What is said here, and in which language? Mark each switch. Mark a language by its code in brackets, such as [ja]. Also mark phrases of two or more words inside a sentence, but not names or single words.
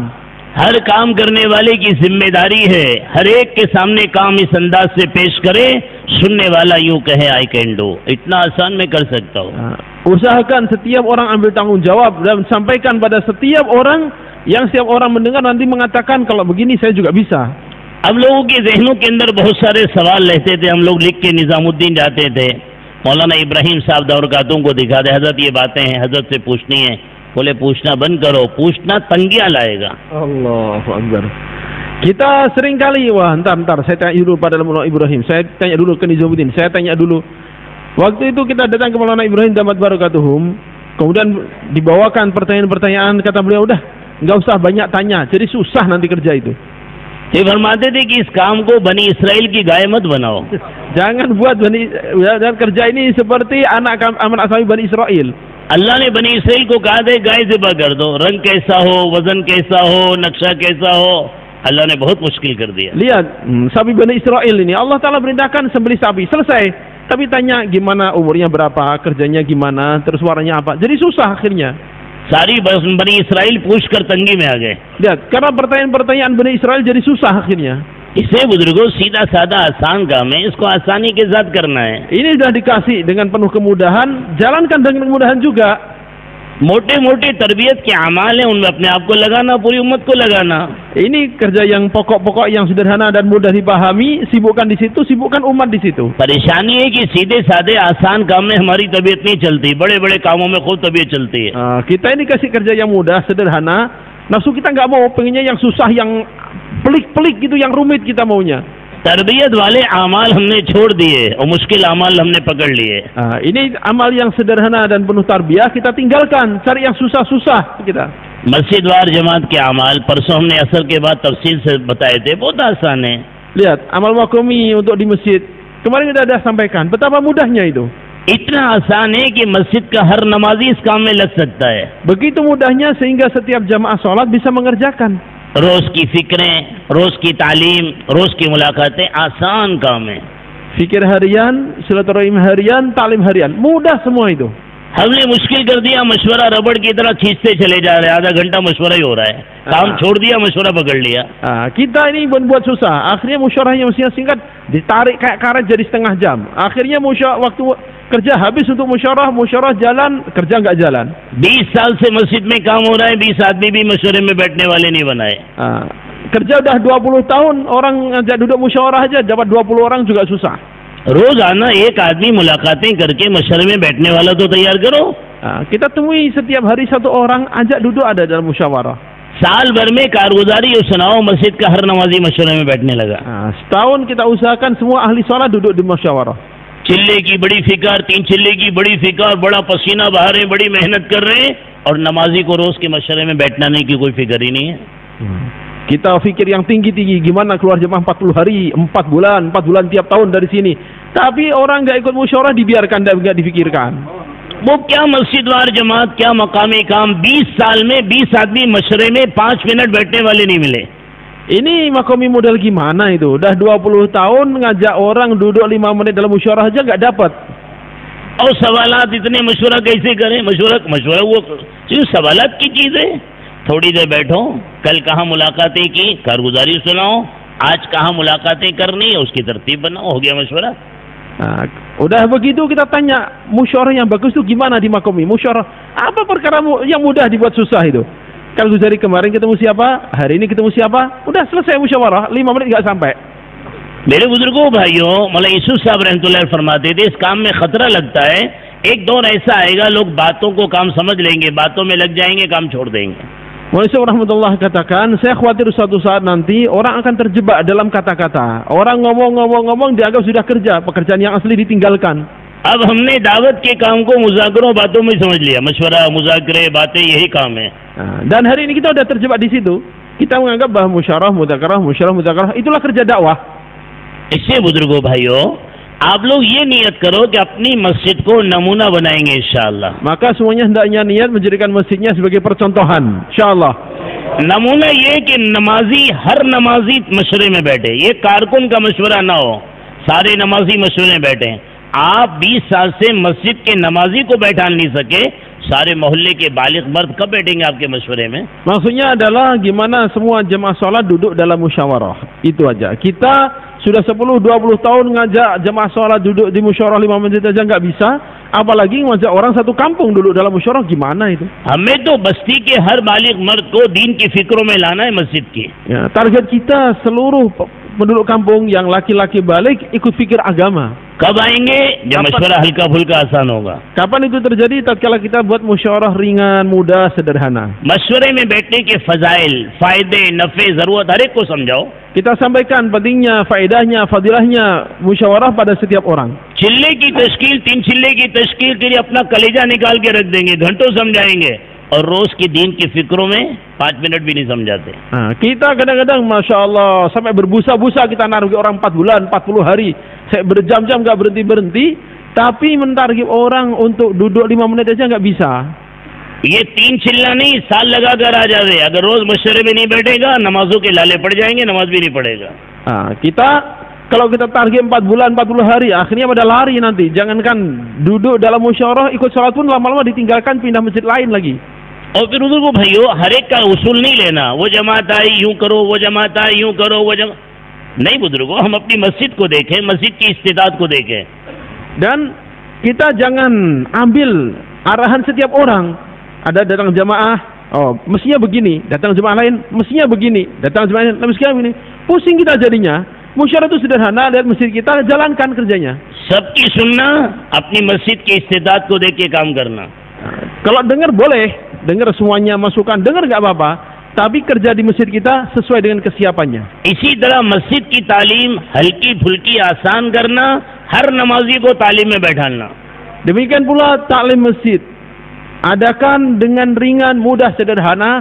[hi] हर काम करने वाले की जिम्मेदारी है, हर एक के सामने काम इस अंदाज से पेश करे, सुनने वाला यूं कहे [en] I can do, [hi] इतना आसान मैं कर सकता हूँ। [id] Usahakan setiap orang ambil tanggung jawab dan sampaikan pada setiap orang, yang setiap orang mendengar nanti mengatakan kalau begini saya juga bisa. [hi] अब लोगों के जहनों के अंदर बहुत सारे सवाल रहते थे, हम लोग लिख के निजामुद्दीन जाते थे, मौलाना इब्राहिम साहब दौरकातों को दिखा दे, हजरत ये बातें हैं, हजरत से पूछनी है। बोले पूछना बंद करो, पूछना तंगियां लाएगा। [ar] الله أكبر. [id] Kita sering kali, wah ntar saya tanya dulu pada Maulana Ibrahim, saya tanya dulu ke Nizamuddin, saya tanya dulu. Waktu itu kita datang ke Maulana Ibrahim [ar] دامت بركاتهم, [id] kemudian dibawakan pertanyaan-pertanyaan, kata beliau udah nggak usah banyak tanya, jadi susah nanti kerja itu. [hi] ये फरमाते थे कि इस काम को बनी इसराइल की गाय मत बनाओ। [id] Jangan buat dan kerja ini seperti anak asal Bani Israel. [hi] अल्लाह ने बनी इसराइल को कहा था गाय ज़िबा कर दो, रंग कैसा हो, वजन कैसा हो, नक्शा कैसा हो, अल्लाह ने बहुत मुश्किल कर दिया। [id] Lihat, sapi Bani Israel ini Allah Ta'ala perintahkan sembelih sapi, selesai. Tapi tanya gimana umurnya berapa, kerjanya gimana, terus warnanya apa. Jadi susah akhirnya. [hi] सारी बनी इसराइल पूछकर तंगी में आ गए। [id] Lihat, karena pertanyaan-pertanyaan Bani Israel jadi susah akhirnya. [hi] इसे बुजुर्गों सीधा साधा आसान काम है, इसको आसानी के साथ करना है। [id] Ini sudah dikasih dengan penuh kemudahan, jalankan dengan kemudahan juga. [hi] मोटे मोटे तरबियत के अमाल है, उनमें अपने आप को लगाना, पूरी उम्मत को लगाना। [id] Ini kerja yang pokok-pokok yang sederhana dan mudah dipahami, sibukkan di situ, sibukkan umat di situ. [hi] परेशानी है कि सीधे साधे आसान काम में हमारी तबीयत नहीं चलती, बड़े बड़े कामों में खूब तबीयत चलती है। [id] Kita ini kasih kerja yang mudah, sederhana, nafsu kita nggak mau, pengennya yang susah, yang pelik-pelik gitu, yang rumit kita maunya. [hi] तरबियत वाले अमाल हमने छोड़ दिए और मुश्किल अमाल हमने पकड़ लिए। [id] Ini amal yang sederhana dan penuh tarbiyah kita tinggalkan, cari yang susah-susah kita. [hi] मस्जिद वार जमात के अमाल परसों हमने असर के बाद तफसील से बताए थे, बहुत आसान है। [id] Lihat, amal makomi untuk di masjid, kemarin kita sudah sampaikan, betapa mudahnya itu. [hi] इतना आसान है कि मस्जिद का हर नमाजी इस काम में लग सकता है। [id] Begitu mudahnya sehingga setiap jamaah sholat bisa mengerjakan. [hi] रोज की फिक्रें, रोज की तालीम, रोज की मुलाकातें आसान काम है। [id] Fikir harian, silaturahim harian, talim harian, mudah semua itu. [hi] हमने मुश्किल कर दिया, मशवरा रबड़ की तरह खींचते चले जा रहे हैं, आधा घंटा मशवरा ही हो रहा है, काम छोड़ दिया, मशवरा पकड़ लिया। [id] Kita ini buat susah, akhirnya musyawarahnya mestinya singkat, ditarik kayak karet jadi setengah jam. Akhirnya waktu kerja habis untuk musyawarah jalan, kerja nggak jalan. [hi] 20 साल से मस्जिद में काम हो रहा है, 20 आदमी भी मशवरे में बैठने वाले नहीं बनाए। [id] Kerja udah 20 tahun, orang ngajak duduk musyawarah aja dapat 20 orang juga susah. [hi] रोजाना एक आदमी मुलाकातें करके मशवरे में बैठने वाला तो तैयार करो। [id] Kita temui setiap hari satu orang, ajak duduk ada dalam musyawarah. [hi] साल भर में कारगुजारी और सुनाओ, मस्जिद का हर नमाजी मशवरे में बैठने लगा। [id] Setahun kita usahakan semua ahli sholat duduk di musyawarah. [hi] चिल्ले की बड़ी फिकर, 3 चिल्ले की बड़ी फिकर, बड़ा पसीना बहा रहे, बड़ी मेहनत कर रहे हैं, और नमाजी को रोज के मशवरे में बैठना नहीं की कोई फिक्र ही नहीं है। [id] Kita fikir yang tinggi-tinggi, gimana keluar jemaah 40 hari, 4 bulan tiap tahun dari sini. Tapi orang nggak ikut musyawarah, dibiarkan, nggak difikirkan. [hi] वो क्या मस्जिद वार जमात, क्या मकामी काम, 20 साल में 20 आदमी मशवरे में 5 मिनट बैठने वाले नहीं मिले। [id] Ini makomi model gimana itu? Udah 20 tahun ngajak orang duduk 5 menit dalam musyawarah aja nggak dapat. [hi] और सवालात इतने मशवरा कैसे करें? मशवरा वो सिर्फ सवालात की चीज है। थोड़ी देर बैठो, कल कहाँ मुलाकातें की, कारगुजारी सुनाओ, आज कहाँ मुलाकातें करनी है, उसकी तरतीब बनाओ, हो गया मशवरा। [id] Udah begitu kita tanya, musyawarah yang bagus itu gimana di makomi? Musyawarah apa perkara yang mudah dibuat susah itu? कारगुजारी kemarin ketemu siapa, hari ini ketemu siapa, udah selesai musyawarah, 5 menit nggak sampai. [hi] मेरे बुजुर्गों भाइयों, मौलाना यूसुफ साहब रहमतुल्लाह फरमाते थे, इस काम में खतरा लगता है, एक दौर ऐसा आएगा लोग बातों को काम समझ लेंगे, बातों में लग जाएंगे, काम छोड़ देंगे। [id] Maulana rahmatullah katakan, saya khawatir suatu saat nanti orang akan terjebak dalam kata-kata. Orang ngomong dianggap sudah kerja, pekerjaan yang asli ditinggalkan. [hi] अब हमने दावत के काम को मुज़ाकरों बातों में समझ लिया, मशवरा, मुज़ाकरे, बातें यही काम है। [id] Dan hari ini kita sudah terjebak di situ. Kita menganggap bahwa musyawarah, muzakarah itulah kerja dakwah. [hi] इससे बुजुर्गों भाइयों, आप लोग ये नियत करो कि अपनी मस्जिद को नमूना बनाएंगे इंशाअल्लाह। [id] Maka semuanya hendaknya niat menjadikan masjidnya sebagai percontohan, insyaallah. [hi] नमूना ये कि नमाजी हर नमाजी मशवरे में बैठे, ये कारकुन का मशवरा ना हो, सारे नमाजी मशवरे में बैठे। आप 20 साल से मस्जिद के नमाजी को बैठा नहीं सके, सारे मोहल्ले के बालिग मर्द कब बैठेंगे आपके मशवरे में? [id] Maksudnya adalah gimana semua jemaah sholat duduk dalam musyawarah. Itu aja. Kita sudah 10-20 tahun ngajak jemaah sholat duduk di musyawarah 5 menit aja nggak bisa, apalagi ngajak orang satu kampung duduk dalam musyawarah, gimana itu? [hi] हमें तो बस्ती के हर बालिग मर्द को दीन की फिक्रों में लाना है मस्जिद की। [id] Ya, target kita seluruh penduduk kampung yang laki-laki balik ikut fikir agama. [hi] कब आएंगे? जब मशवरा हल्का फुल्का आसान होगा। [id] Kapan itu terjadi? Tatkala kita buat musyawarah ringan, mudah, sederhana. [hi] मशवरे में बैठने के फजाइल, फायदे, नफे, जरूरत हर एक को समझाओ। [id] Kita sampaikan pentingnya, faedahnya, fadilahnya musyawarah pada setiap orang. [hi] चिल्ले की तश्कील, 3 चिल्ले की तश्कील के लिए अपना कलेजा निकाल के रख देंगे, घंटों समझाएंगे, और रोज की दीन की फिक्रों में 5 मिनट भी नहीं समझाते। [id] Kita kadang-kadang [ar] ما شاء الله [id] sampai berbusa-busa kita naruh orang 4 bulan, 40 hari, saya berjam-jam nggak berhenti-berhenti, tapi mentarget orang untuk duduk 5 menit aja nggak bisa. [hi] ये 3 चिल्ला नहीं, साल लगा कर आ जावे। अगर रोज मशवरे में नहीं बैठेगा, नमाजों के लाले पड़ जाएंगे, नमाज भी नहीं पढ़ेगा। [id] Kita kalau kita target 4 bulan, 40 hari, akhirnya pada lari nanti. Jangankan duduk dalam musyawarah, ikut sholat pun lama-lama ditinggalkan, pindah masjid lain lagi. और फिर उधर को भाइयों हर एक का उसूल नहीं लेना, वो जमात आई यूं करो, वो जमात आई यूं करो, वो नहीं बुजुर्गों, हम अपनी मस्जिद को देखें, मस्जिद की इस्तिदाद को देखें. Dan kita jangan ambil arahan setiap orang. Ada datang jamaah, oh mestinya begini, datang jemaah lain mestinya begini, datang jemaah lain mestinya begini. Pusing kita jadinya. Musyawarah itu sederhana, lihat masjid kita, jalankan kerjanya. [hi] सबकी सुनना, अपनी मस्जिद की इस्तिदाद को देख के काम करना. [id] Kalau dengar boleh, dengar semuanya masukan, dengar nggak apa-apa, tapi kerja di masjid kita sesuai dengan kesiapannya. [hi] इसी तरह मस्जिद की तालीम हल्की फुल्की आसान करना, हर नमाजी को तालीम में बैठाना. [id] Demikian pula taklim masjid, adakan dengan ringan, mudah, sederhana.